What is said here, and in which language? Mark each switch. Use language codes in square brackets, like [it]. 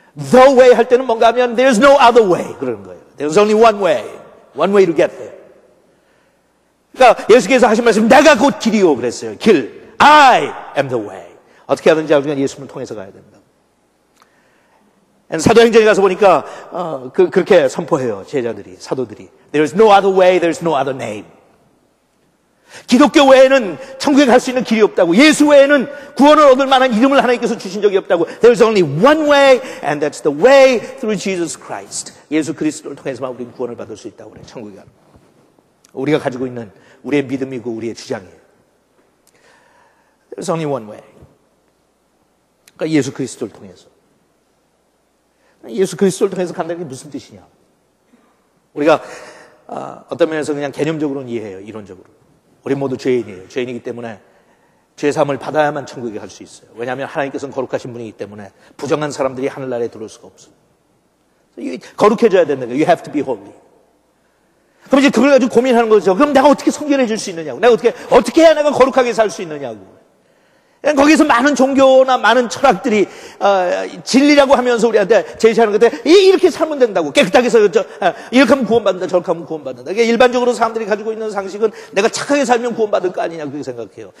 [en] The way [ko] 할 때는 뭔가 하면 [en] there's no other way. [ko] 그러는 거예요. [en] There's only one way. One way to get there. [ko] 그러니까 예수께서 하신 말씀, 내가 곧 길이요. 그랬어요. 길. [en] I am the way. [ko] 어떻게 하든지 우리가 예수님을 통해서 가야 된다. 사도행전에 가서 보니까 그렇게 선포해요. 제자들이, 사도들이. [en] There's no other way, there's no other name. [ko] 기독교 외에는 천국에 갈 수 있는 길이 없다고. 예수 외에는 구원을 얻을 만한 이름을 하나님께서 주신 적이 없다고. [en] There's only one way, and that's the way through Jesus Christ. [ko] 예수 그리스도를 통해서만 우리는 구원을 받을 수 있다고 그래요. 천국에 가는. 우리가 가지고 있는 우리의 믿음이고 우리의 주장이에요. [en] There's only one way. [ko] 그러니까 예수 그리스도를 통해서. 예수 그리스도를 통해서 간다는 게 무슨 뜻이냐? 우리가 어떤 면에서 그냥 개념적으로는 이해해요. 이론적으로. 우리 모두 죄인이에요. 죄인이기 때문에 죄사함을 받아야만 천국에 갈 수 있어요. 왜냐하면 하나님께서는 거룩하신 분이기 때문에 부정한 사람들이 하늘나라에 들어올 수가 없어요. 거룩해져야 된다는 거예요. [en] You have to be holy. [ko] 그럼 이제 그걸 가지고 고민하는 거죠. 그럼 내가 어떻게 성결해질 수 있느냐고. 내가 어떻게 해야 내가 거룩하게 살 수 있느냐고. 거기서 많은 종교나 많은 철학들이 진리라고 하면서 우리한테 제시하는 건데 이렇게 살면 된다고. 깨끗하게 해서 이렇게 하면 구원받는다, 저렇게 하면 구원받는다. 그러니까 일반적으로 사람들이 가지고 있는 상식은 내가 착하게 살면 구원받을 거 아니냐 그렇게 생각해요.